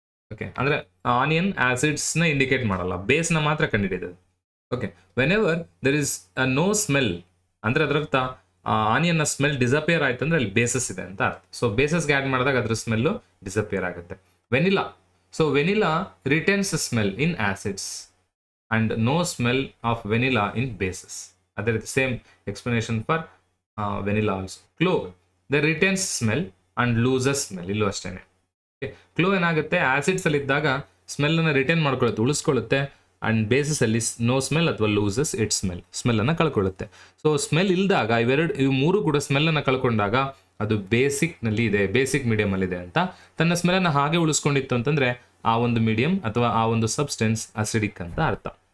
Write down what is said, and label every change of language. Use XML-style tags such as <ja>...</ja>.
<kn>Okay, ಅಂದ್ರೆ onion acids ನ indicate ಮಾಡಲ್ಲ, ಬೇಸ್ ನ ಮಾತ್ರ ಕಂಡುಹಿಡಿಯೋದು. Okay,</kn> <en>whenever there is no smell</en> <kn>ಅಂದ್ರೆ ಅದರರ್ಥ ಆನಿಯನ್ ನ ಸ್ಮೆಲ್ ಡಿಸಪಿಯರ್ ಆಯ್ತು ಅಂದ್ರೆ ಅಲ್ಲಿ ಬೇಸಸ್ ಇದೆ ಅಂತ ಅರ್ಥ. ಸೊ ಬೇಸಸ್ಗೆ ಆಡ್ ಮಾಡಿದಾಗ ಅದ್ರ ಸ್ಮೆಲ್ ಡಿಸಪಿಯರ್ ಆಗುತ್ತೆ.</kn> <en>Vanilla retains smell in acids and no smell of vanilla in bases. Other same explanation for vanilla also. Clove, they retains smell and loses smell.</en> <kn>Illu ashtene. Okay, clove ಏನಾಗುತ್ತೆ, acids ಅಲ್ಲಿ ಇದ್ದಾಗ smell ಅನ್ನ retain ಮಾಡ್ಕೊಳ್ಳುತ್ತೆ, ಉಳಿಸ್ಕೊಳ್ಳುತ್ತೆ, and basis ಅಲ್ಲಿ no smell ಅಥವಾ</kn> <en>loses it smell</en> <kn>ಅನ್ನ ಕಳ್ಕೊಳ್ಳುತ್ತೆ. So smell ಇಲ್ದಾಗ ಇವು ಮೂರು ಕೂಡ ಸ್ಮೆಲ್ ಅನ್ನ ಕಳ್ಕೊಂಡಾಗ ಅದು ಬೇಸಿಕ್ ಮೀಡಿಯಂ ಅಲ್ಲಿ ಇದೆ ಅಂತ ತನ್ನ ಸ್ಮೆಲ್ ಅನ್ನ ಹಾಗೆ ಉಳಿಸ್ಕೊಂಡಿತ್ತು ಅಂತಂದ್ರೆ ಆ ಒಂದು ಮೀಡಿಯಂ ಅಥವಾ ಆ ಒಂದು ಸಬ್ಸ್ಟೆನ್ಸ್ ಅಸಿಡಿಕ್ ಅಂತ ಅರ್ಥ.</kn>